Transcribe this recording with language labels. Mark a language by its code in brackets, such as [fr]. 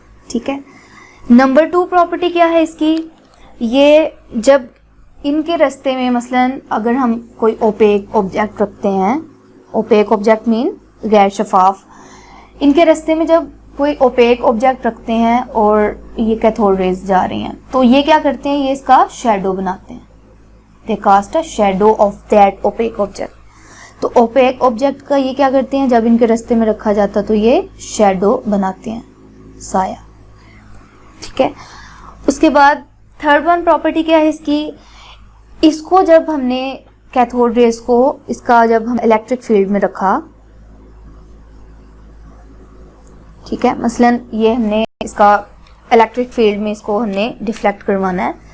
[ur] ٹھیک ہے. Number 2 property کیا ہے اس کی؟ یہ جب ان کے رستے میں مثلا اگر ہم کوئی اوپیک آبجیکٹ رکھتے ہیں، اوپیک آبجیکٹ مین غیر شفاف، ان کے رستے میں جب کوئی اوپیک آبجیکٹ رکھتے ہیں اور یہ کیتھوڈ ریز جا رہی ہیں، تو یہ کیا کرتے ہیں؟ یہ اس کا شیڈو بناتے ہیں. [en] they cast a shadow of that opaque object. [ur] تو اوپیک آبجیکٹ کا یہ کیا کرتے ہیں؟ جب ان کے رستے میں رکھا جاتا تو یہ شیڈو بناتے ہیں، سایہ. ٹھیک ہے. اس کے بعد تھرڈ ون پراپرٹی کیا ہے اس کی؟ اس کو جب ہم نے کیتھوڈ ریز کو اس کا جب ہم الیکٹرک فیلڈ میں رکھا، ٹھیک ہے، مثلا یہ ہم نے اس کا الیکٹرک فیلڈ میں اس کو ہم نے ڈیفلیکٹ کروانا ہے.